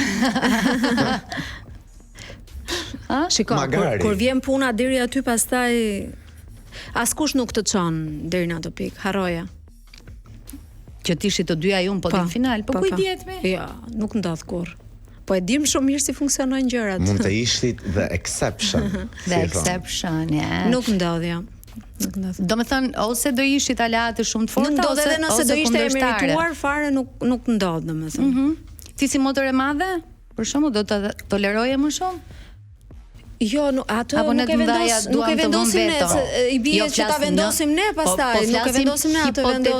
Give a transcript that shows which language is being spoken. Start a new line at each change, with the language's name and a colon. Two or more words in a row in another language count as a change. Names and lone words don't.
Albanian: Shiko, kur vjen puna deri aty, pastaj askush nuk të çon deri në atë pikë, harroja. Që t'ishit të dyja ju në podin final, po ku i dihet me? Ja, nuk ndodh kurrë. Po e dim shumë mirë si funksionojnë gjërat. Mund të ishit
English: the exception. The exception,
Albanian: ja. Nuk ndodh, ja. Do me thënë, ose do ishit aleate shumë të forta, ose edhe nëse do ishte e merituar fare, nuk ndodh, do me thënë. Ti si motër e madhe, për shembull, do të toleroje më shumë? Jo, ato nuk e vendosim ne, i bie që ta vendosim ne pastaj, nuk e vendosim ne, ato vendos.